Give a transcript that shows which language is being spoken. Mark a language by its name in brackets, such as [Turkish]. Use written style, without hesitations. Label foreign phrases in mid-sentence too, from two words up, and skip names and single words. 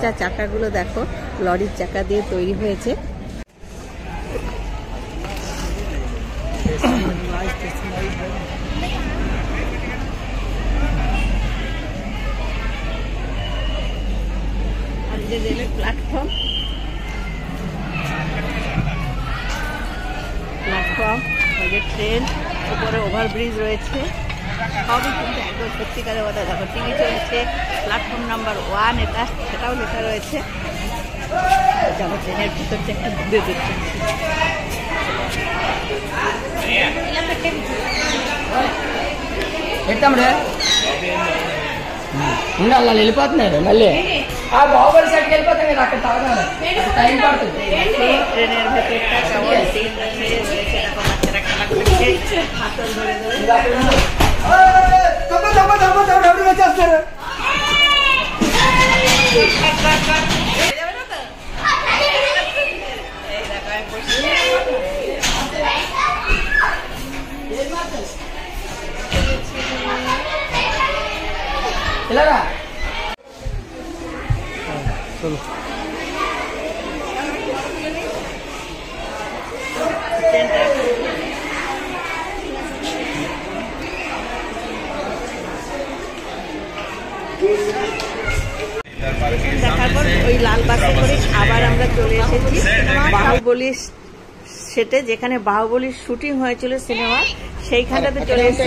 [Bangla] আর চাকাগুলো দেখো লরির চাকা দিয়ে তৈরি হয়েছে। আর যে রেলের প্ল্যাটফর্ম ওই যে ট্রেন, উপরে ওভারব্রিজ রয়েছে, সবই কিন্তু একদম সত্যিকারের কথা। দেখো টিভি চলছে, [English] platform number [Bangla] 1 এটা, সেটাও লেখা রয়েছে। যাবো ট্রেনের ভিতরটা একটু ঘুরে দেখতে। [Telugu] వెళ్ళిపోతున్నారు మళ్ళీ ఆ బాహుబలి సైడ్కి వెళ్ళిపోతే మీరు అక్కడ తాగదాం, టైం పడుతుంది। [Bangla] ট্রেনের ভেতরটা কেমন সিন রয়েছে, দেখো বাচ্চারা খেলা করছে হাতল ধরে ধরে। [Telugu] వచ్చేస్తారు ఇలాగా [Bangla] চলো। দেখার পর ওই লাল বাসে করে আবার আমরা চলে এসেছি বাহুবলী সেটে, যেখানে বাহুবলীর শুটিং হয়েছিল সিনেমা, সেইখানটাতে চলে এসেছি।